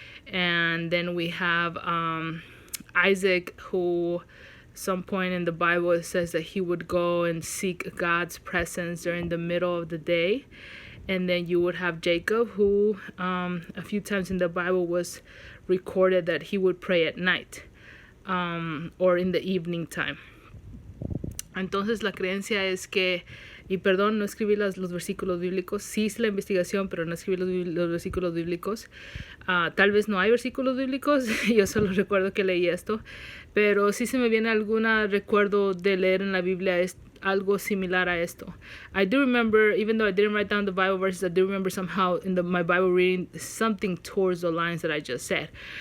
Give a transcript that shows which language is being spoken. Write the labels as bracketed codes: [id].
[en] And then we have Isaac, who some point in the Bible it says that he would go and seek God's presence during the middle of the day. And then you would have Jacob, who a few times in the Bible was recorded that he would pray at night or in the evening time. [es] Entonces la creencia es que, y perdón, no escribí los versículos bíblicos, sí hice la investigación, pero no escribí los versículos bíblicos. Tal vez no hay versículos bíblicos, yo solo recuerdo que leí esto, pero sí se me viene algún recuerdo de leer en la Biblia algo similar a esto. [en] I do remember, even though I didn't write down the Bible verses, I do remember somehow in my Bible reading something towards the lines that I just said.